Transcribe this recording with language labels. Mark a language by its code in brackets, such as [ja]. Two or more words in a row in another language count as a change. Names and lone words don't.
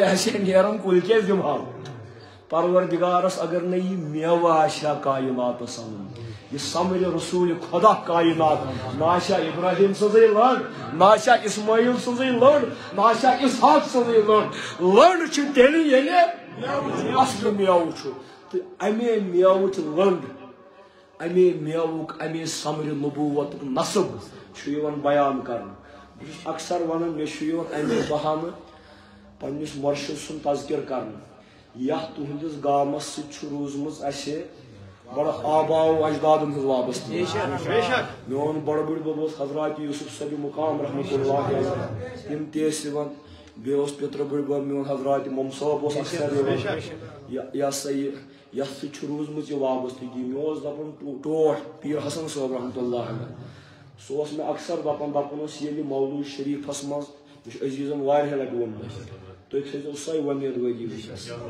[ks] آسہِ ہا نیران کُلۍ کیٛازِ دِمہو پروردگارس اگر نَے یہِ میوٕ آسہِ ہا کایناتس انُن یہ سمر رسول خدا کائنات نہ آسیا ابراہیم سنزے لڑ نہ آسیا اسماعیل سنزے لڑ نہ آسیا اسحاق سنزے لڑ چھ تیلی ییٚلہِ اصل میوٕ چھُ تہٕ امے میوٕچ لٔنڈ امے میوُک امے سمر نبوتُک نصب چھُ یِوان بیان کرنہٕ بہٕ چھُس اکثر ونان مےٚ چھُ یِوان امے بہانہٕ پننِس مرشد سُنٛد تذکر کرنہٕ یتھ تُہنٛدِس گامس سۭتۍ چھُ روٗزمٕژ اسہِ بڑا آباء و اجداد ہٕنٛز وابستہٕ میون بڑٕ بٕڈۍ بب اوس حضرات یوسف صبی مقام [ar] رحمۃ اللہ علیہ [ks] تِم تہِ ٲسۍ یِوان بیٚیہِ اوس پِترٕ بٕڈۍ بب میون حضرات مم صٲب اوس اکثر یِوان یہِ ہسا یہِ یتھ سۭتۍ چھُ روٗزمٕژ یہِ وابستگی مےٚ اوس دپان ٹوٹھ پیٖر حسن صٲب [ar] رحمۃ اللہ علیہ [ks] سُہ اوس مےٚ اکثر دپان اوس ییٚلہِ مولوٗد شریٖفس منٛز مےٚ چھُ عزیٖزن واریاہ لٹہِ ووٚنمُت تُہۍ تھٲیزیو سۄے وۄمیدوٲری وٕچھس